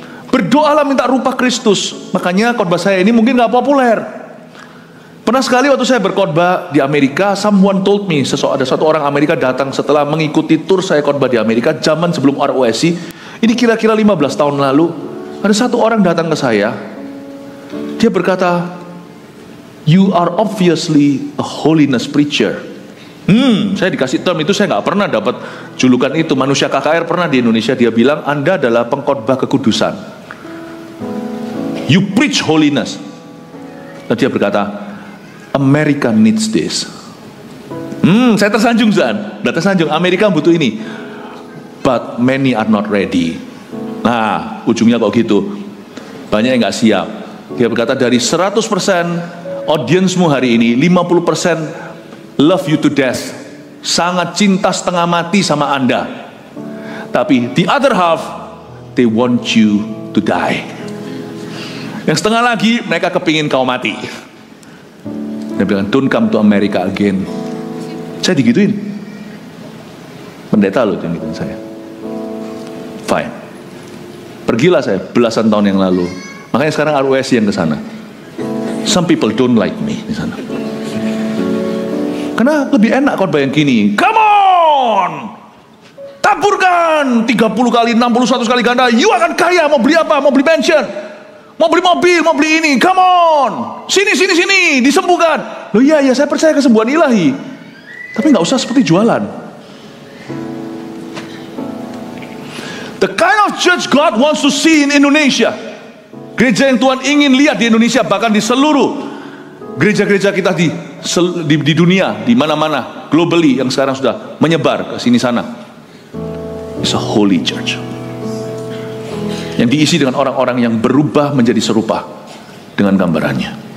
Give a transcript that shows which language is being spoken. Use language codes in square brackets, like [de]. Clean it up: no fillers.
[id] Berdoalah minta rupa Kristus. Makanya khotbah saya ini mungkin gak populer. Pernah sekali waktu saya berkhotbah di Amerika, [en] someone told me, [id] ada satu orang Amerika datang setelah mengikuti tur saya khotbah di Amerika, zaman sebelum ROSI. Ini kira-kira 15 tahun lalu. Ada satu orang datang ke saya. Dia berkata, [en] "You are obviously a holiness preacher." [id] Saya dikasih term itu, saya nggak pernah dapat julukan itu. Manusia KKR pernah di Indonesia, dia bilang Anda adalah pengkhotbah kekudusan. [en] You preach holiness. [id] Dan dia berkata, [en] America needs this. [id] Saya tersanjung, Zan. Udah tersanjung, Amerika butuh ini. [en] But many are not ready. [id] Nah, ujungnya kok gitu. Banyak yang nggak siap. Dia berkata dari 100% audiensmu hari ini, 50% [en] love you to death, [id] sangat cinta setengah mati sama Anda. Tapi [en] the other half, they want you to die. [id] Yang setengah lagi, mereka kepingin kau mati. Dia bilang, [en] don't come to America again. [id] Saya digituin. Pendeta loh yang gituin saya. Fine. Pergilah saya belasan tahun yang lalu. Makanya sekarang RUS yang ke sana. [en] Some people don't like me [id] di sana. Karena lebih enak khotbah yang gini. [en] Come on! [id] Taburkan 30 kali, 60, 100 kali ganda. You akan kaya, mau beli apa? Mau beli mansion, mau beli mobil, mau beli ini. [en] Come on! [id] Sini, disembuhkan. Loh iya, saya percaya kesembuhan ilahi. Tapi gak usah seperti jualan. [en] The kind of church God wants to see in Indonesia. [id] Gereja yang Tuhan ingin lihat di Indonesia, bahkan di seluruh gereja-gereja kita di dunia, di mana-mana, globally yang sekarang sudah menyebar ke sini sana. [en] It's a holy church. [id] Yang diisi dengan orang-orang yang berubah menjadi serupa dengan gambarannya.